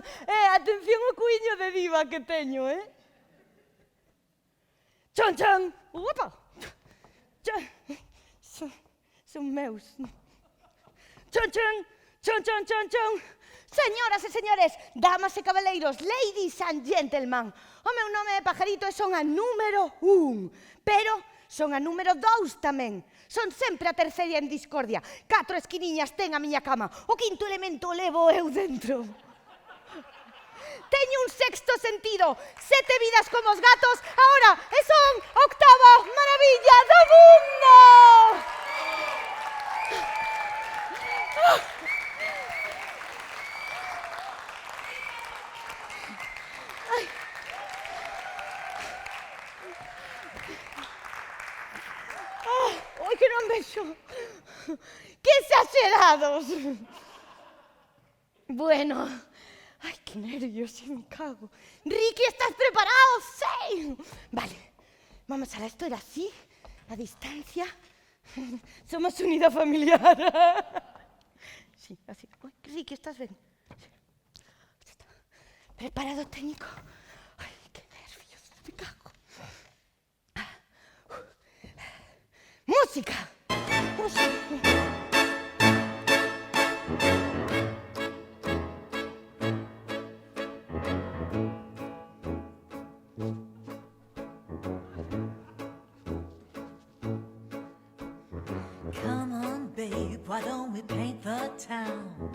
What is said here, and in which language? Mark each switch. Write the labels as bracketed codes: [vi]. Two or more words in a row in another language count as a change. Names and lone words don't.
[gl] Atención o cuiño de diva que teño, Chon, chon. Opa. Son meus. Chon, chon, chon, chon, chon, chon. Señoras e señores, damas e cabaleiros, [en] ladies and gentlemen, [gl] o meu nome é Pajarito e son a número 1, pero son a número 2 tamén. Son sempre a terceira en discordia. 4 esquiniñas ten a miña cama. O quinto elemento levo eu dentro. Teño un sexto sentido, 7 vidas como os gatos, ahora e son a octava maravilla do mundo! Ai, que non vexo. Que exagerados. [es] Bueno, ay, qué nervios, me cago. Ricky, ¿estás preparado? Sí. Vale, vamos a esto era así, a distancia. Somos unidad familiar. Sí, así. Uy, Ricky, ¿estás bien? Sí. ¿Preparado, técnico? Ay, qué nervios, me cago. ¡Música! ¡Música! [en] Come on, babe, why don't we paint the town?